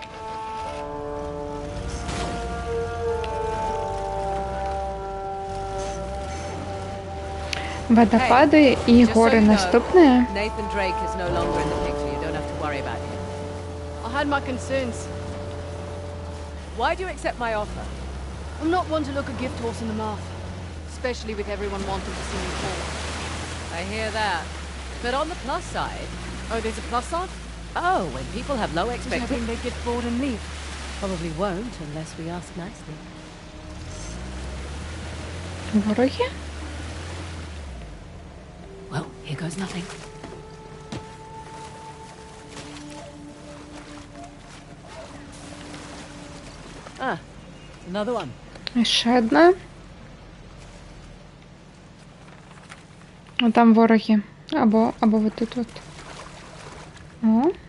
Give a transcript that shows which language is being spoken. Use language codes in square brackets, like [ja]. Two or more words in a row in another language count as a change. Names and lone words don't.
[be] Вадапады і [en] Just so [be] горы [en] you know, [be] наступныя. [en] Nathan Drake is no longer in the picture. You don't have to worry about him. I had my concerns. Why do you accept my offer? I'm not one to look a gift horse in the mouth. Especially with everyone wanting to see me fall. I hear that. But on the plus side... Oh, there's a plus side? Oh, when people have low Just expectations... hoping they get bored and leave. Probably won't unless we ask nicely. [uk] Вороги? [en] Well, here goes nothing. Ah, another one. [uk] Ще одна. А там вороги. Або вот тут от. О.